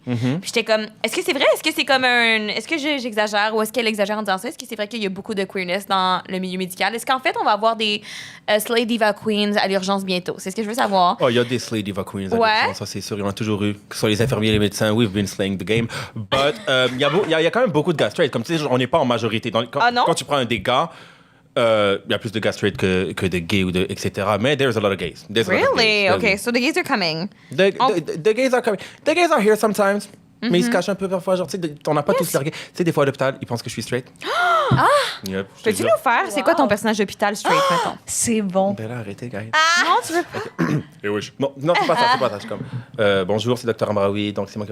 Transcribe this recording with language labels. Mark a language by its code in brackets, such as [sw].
[fr] Puis j'étais comme, est-ce que c'est vrai? Est-ce que c'est comme est-ce que j'exagère ou est-ce qu'elle exagère en disant ça? Est-ce que c'est vrai qu'il y a beaucoup de queerness dans le milieu médical? Est-ce qu'en fait, on va avoir des Slay Diva Queens à l'urgence bientôt? C'est ce que je veux savoir. Oh, il y a des Slay Diva Queens. Ouais. Ça, c'est sûr. Il y en a toujours eu. Que ce soit les infirmiers et les médecins, [en] we've been slaying the game. [fr] But il y a quand même beaucoup de gars straight. Comme tu sais, on n'est pas en majorité. Ah non? Quand tu prends des gars, il y a plus de gars straight que de gays, ou etc. [en] Mais there's a lot of gays. There's a lot of Really? gays. Okay, so the gays are coming. The gays are coming. The gays are here sometimes. [fr] Mais ils se cachent un peu parfois. Genre, tu sais, on n'a pas tous leur gay. Tu sais, des fois à l'hôpital, ils pensent que je suis straight. Yep, je te Peux-tu jure. nous faire? C'est quoi ton personnage d'hôpital straight, mettons? C'est bon. Ben là, arrêtez, guys. Non, tu veux Eh oui, non, c'est pas ça, c'est pas ça. Je suis comme, bonjour, c'est Dr. Amraoui, donc c'est moi qui...